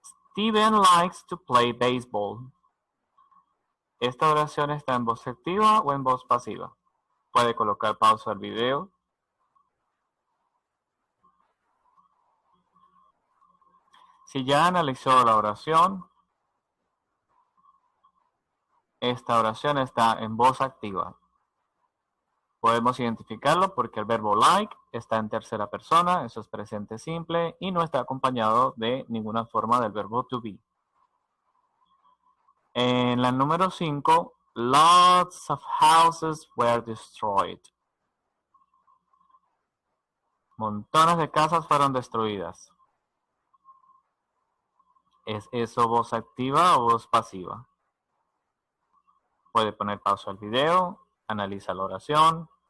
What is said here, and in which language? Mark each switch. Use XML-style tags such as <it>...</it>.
<en>Steven likes to play baseball.</en> <es>Esta oración está en voz activa o en voz pasiva. Puede colocar pausa al video. Si ya analizó la oración, esta oración está en voz activa. Podemos identificarlo porque el verbo like está en tercera persona, eso es presente simple, y no está acompañado de ninguna forma del verbo to be. En la número 5,</es> <en>lots of houses were destroyed.</en> <es>Montones de casas fueron destruidas. ¿Es eso voz activa o voz pasiva? Puede poner pausa al video, analiza la oración.</es>